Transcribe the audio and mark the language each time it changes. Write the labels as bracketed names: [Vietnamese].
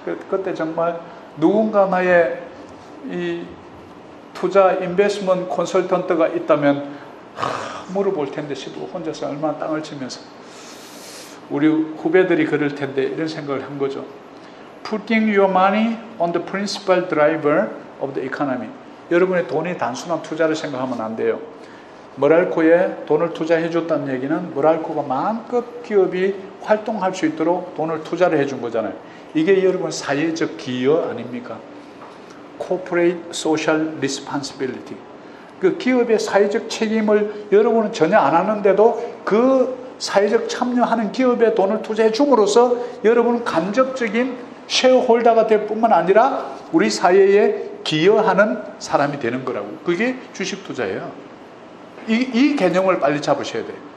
[Korean] 그때 정말 누군가 나의 이 투자 인베스트먼트 컨설턴트가 있다면 물어볼 텐데 싶고 혼자서 얼마나 땅을 치면서 우리 후배들이 그럴 텐데 이런 생각을 한 거죠. [English] Putting your money on the principal driver of the economy. [Korean] 여러분의 돈이 단순한 투자를 생각하면 안 돼요. 머랄코에 돈을 투자해 줬다는 얘기는 머랄코가 마음껏 기업이 활동할 수 있도록 돈을 투자를 해준 거잖아요. 이게 여러분 사회적 기여 아닙니까? [English] Corporate Social Responsibility. [Korean] 그 기업의 사회적 책임을 여러분은 전혀 안 하는데도 그 사회적 참여하는 기업에 돈을 투자해 줌으로써 여러분은 간접적인 쉐어홀더가 될 뿐만 아니라 우리 사회에 기여하는 사람이 되는 거라고. 그게 주식 투자예요. 이 개념을 빨리 잡으셔야 돼요.